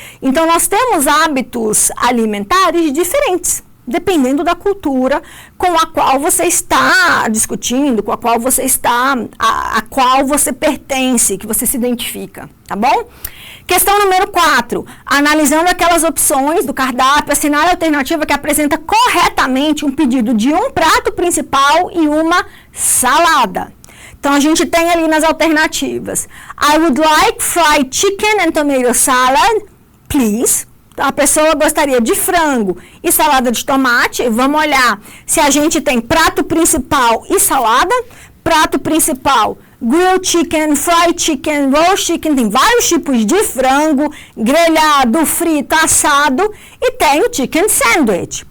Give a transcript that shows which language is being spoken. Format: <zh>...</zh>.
<pt>Então, nós temos hábitos alimentares diferentes, dependendo da cultura com a qual você está discutindo, com a qual você está, a qual você pertence, que você se identifica, tá bom? Questão número 4. Analisando aquelas opções do cardápio, assinale a alternativa que apresenta corretamente um pedido de um prato principal e uma salada. Então, a gente tem ali nas alternativas.</pt> <en>I would like fried chicken and tomato salad, please.</en> <pt>Então, a pessoa gostaria de frango e salada de tomate. Vamos olhar se a gente tem prato principal e salada. Prato principal, grilled chicken, fried chicken, roast chicken, tem vários tipos de frango, grelhado, frito, assado, e tem o chicken sandwich.</pt>